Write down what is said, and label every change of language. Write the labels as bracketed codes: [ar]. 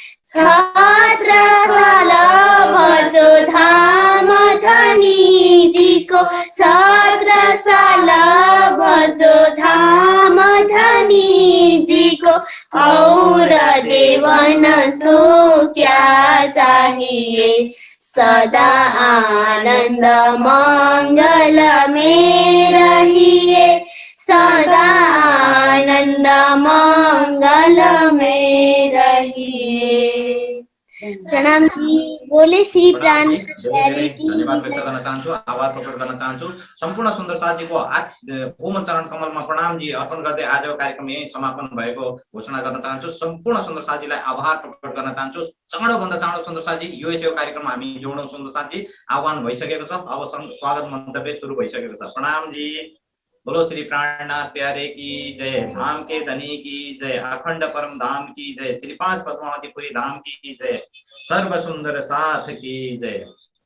[hi] छत्रसाला भजो धाम धनी जी को, छत्रसाला भजो धाम धनी जी को, और देवन सो क्या चाहिए, सदा आनंद मंगल में रहिए, सदा आनंद मंगल में रहिए। प्रणाम जी। बोले श्री प्राण [ne] धन्यवाद व्यक्त गर्न चाहन्छु, आभार प्रकट गर्न चाहन्छु। सम्पूर्ण सुन्दर साथीको कोमल चरण कमलमा प्रणाम जी अर्पण गर्दै आजको कार्यक्रम यही समापन भएको घोषणा गर्न चाहन्छु। सम्पूर्ण सुन्दर साथीलाई आभार प्रकट गर्न चाहन्छु। चाँडोभन्दा चाँडो सुन्दर साथी यो कार्यक्रममा हामी जोडौँ। सुन्दर साथी आह्वान भइसकेको छ, अब स्वागत मन्तव्य सुरु भइसकेको छ। प्रणाम जी। [hi] बोलो श्री प्राणनाथ प्यारे की जय, धाम के धनी की जय, अखंड परम धाम की जय, श्री 5 पद्मावतीपुरी धाम की जय, सर्व सुंदर साथ की जय।